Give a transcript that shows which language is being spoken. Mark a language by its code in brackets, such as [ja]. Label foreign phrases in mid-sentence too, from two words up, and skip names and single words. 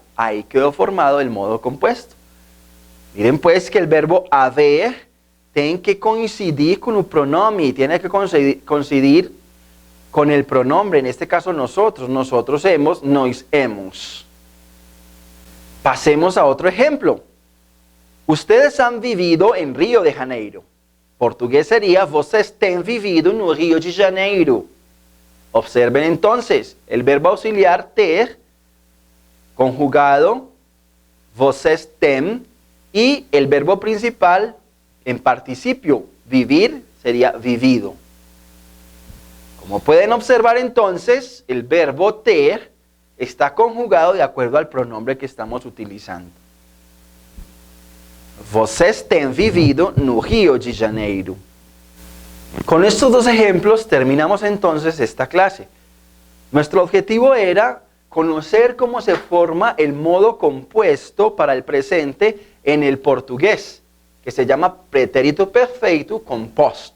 [es] Ahí quedó formado el modo compuesto. Miren pues que el verbo haber tiene que coincidir con un pronombre. Tiene que coincidir con el pronombre. En este caso nosotros. Nosotros hemos, [pt] nós hemos. [es] Pasemos a otro ejemplo. Ustedes han vivido en Río de Janeiro. Portugués sería, [pt] vocês têm vivido no Rio de Janeiro. [es] Observen entonces, el verbo auxiliar ter, conjugado, [pt] vocês têm, [es] y el verbo principal en participio, vivir, sería vivido. Como pueden observar entonces, el verbo ter está conjugado de acuerdo al pronombre que estamos utilizando. [pt] Vocês têm vivido no Rio de Janeiro. [es] Con estos dos ejemplos terminamos entonces esta clase. Nuestro objetivo era conocer cómo se forma el modo compuesto para el presente en el portugués, que se llama pretérito perfecto composto.